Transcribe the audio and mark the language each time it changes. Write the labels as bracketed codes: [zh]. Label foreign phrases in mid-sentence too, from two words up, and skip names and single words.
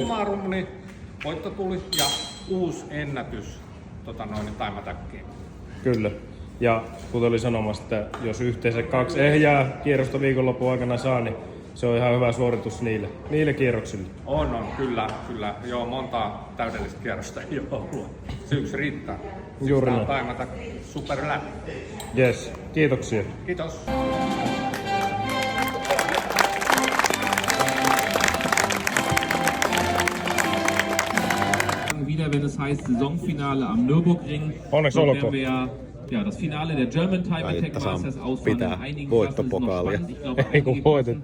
[fi] Summarum, niin voitto tuli ja uusi ennätys [en] time attackiin. [fi] Kyllä. Ja kuten oli sanomassa, että jos yhteensä 2 ehjää kierrosta viikonlopun aikana saa, niin se on ihan hyvä suoritus niille kierroksille. On, kyllä. Joo, monta täydellistä kierrosta ei ole ollut. Se yksi riittää. Juuri näin. [en] Time attack super lap. Yes, [fi] kiitoksia. Kiitos. [de] Wieder, wenn es heißt Saisonfinale am Nürburgring. [fi] Onneksi olkoon. [de] Ja, das Finale der German Time Attack Masters ausfallen in einigen Klassen ist noch spannend. Ich glaube, [fi] Ei kun voitettiin.